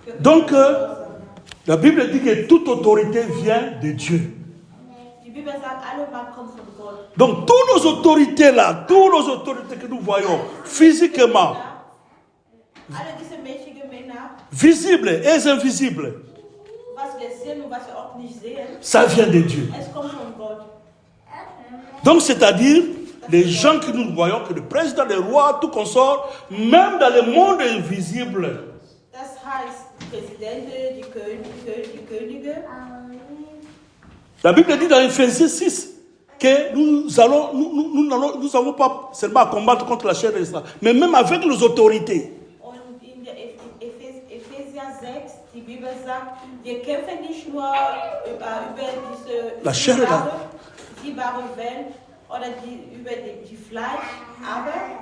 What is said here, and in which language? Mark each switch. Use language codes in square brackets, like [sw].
[fr] Donc, la Bible dit que toute autorité vient de Dieu. [de] Die Bibel sagt, alle Macht kommt von Gott. [fr] Donc, toutes nos autorités là, toutes nos autorités que nous voyons physiquement, [de] Alle diese mächtigen Männer, [fr] visibles et invisibles, [de] was wir sehen und was wir auch nicht sehen, [fr] ça vient de Dieu. [de] es kommt von Gott. [fr] Donc, c'est-à-dire, les gens que nous voyons, que le président, les rois, tout consort, même dans le monde invisible, [de] Das heißt, Präsidenten, die Könige. [fr] la Bible dit dans Ephésiens 6 que nous n'avons pas seulement à combattre contre la chair et le sang, mais même avec les autorités. [de] Und in der Epheser 6, die Bibel sagt, wir kämpfen nicht nur über diese [fr] La chair et la... [de] sichtbare Welt, oder über die Fleisch, aber